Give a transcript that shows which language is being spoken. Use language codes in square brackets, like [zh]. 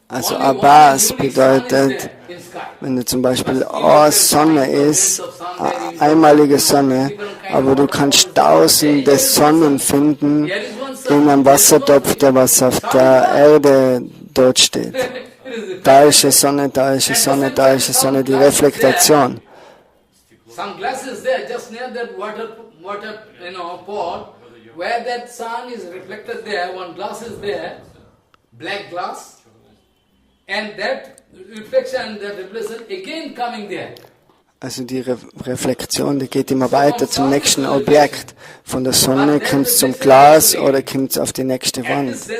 [de] also Abbas bedeutet, wenn du zum Beispiel Sonne ist, eine einmalige Sonne, aber du kannst tausende Sonnen finden in einem Wassertopf, der was auf der Erde dort steht. Da ist eine Sonne, da ist eine Sonne, da ist eine Sonne, die Reflektation. [en] Some glass is there, just near that water pot, where that sun is reflected there, one glass is there, black glass, and that reflection again coming there. [de] Also die Reflexion, die geht immer weiter zum nächsten Objekt. Von der Sonne kommt es zum Glas oder kommt es auf die nächste Wand.